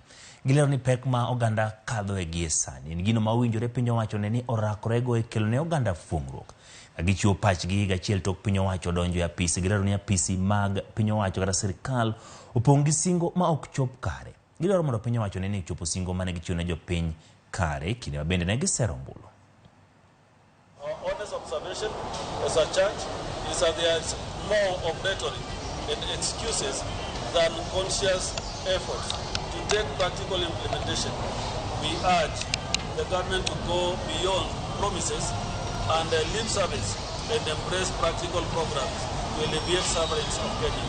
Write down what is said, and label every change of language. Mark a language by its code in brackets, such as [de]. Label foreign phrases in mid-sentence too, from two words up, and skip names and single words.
[luo] Gilero ni pek ma oganda kadho e gie sani en gino ma owinjore piny owacho ne ni orakorego e kelo ne oganda fuong'ruok. Gichiwo pachgi higa achiel tok piny owacho donjo e apisi. Gilero ni apisi mag piny owacho kata sirkal opong' gi singo ma ok chop kare. Gilero mondo piny owacho ne ni chopo singo mane gichiwo ne jopiny kare kinde ma bende ne gisero ombulu. [en] Our honest observation as a church is that there is more of rhetoric and excuses than conscious efforts to take practical implementation. We urge the government to go beyond promises and lip service and embrace practical programs to alleviate sufferings of Kenyans.